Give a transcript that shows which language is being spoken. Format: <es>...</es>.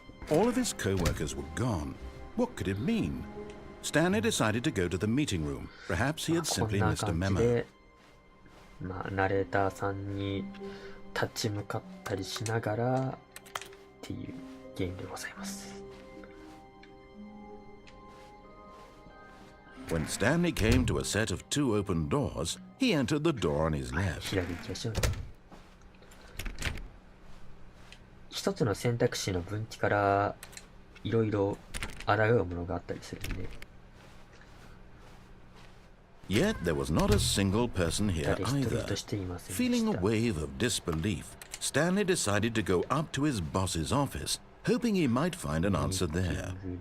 <en>All of his co-workers were gone. What could it mean? Stanley decided to go to the meeting room. Perhaps he had simply missed a memo.</en> <ja>ナレーターさんに立ち向かったりしながらっていうゲームでございます。</ja> <en>When Stanley came to a set of 2 open doors, he entered the door on his left.</en> <ja>左行きましょう。一つの選択肢の分岐からいろいろ抗うものがあったりするんで。</ja> <en>Yet there was not a single person here either. Feeling a wave of disbelief, Stanley decided to go up to his boss's office, hoping he might find an answer there.</en>